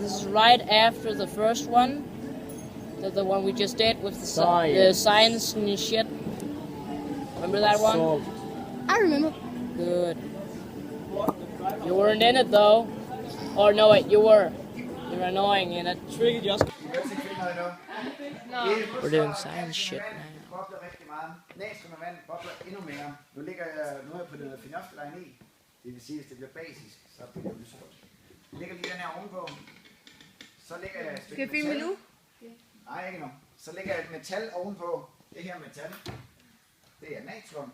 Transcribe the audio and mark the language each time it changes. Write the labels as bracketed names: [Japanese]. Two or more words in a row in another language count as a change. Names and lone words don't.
[English] This is right after the first one, the one we just did with the science and shit. Remember that one? I remember. Good. You weren't in it though. Or no, wait, you were. You were annoying in it. Trigger just. We're doing science shit now. [Danish] Bobler rigtig meget. Næsten med vand bobler endnu mere. Nu ligger jeg på noget fenolftalein i. Det vil sige, hvis det bliver basisk, så bliver det lyserødt. Jeg lægger lige den her ovenpå. Så lægger jeg et stykke metal. Skal jeg filme nu? Nej, ikke nu. Så lægger jeg et metal ovenpå. Det her metal, det er natron.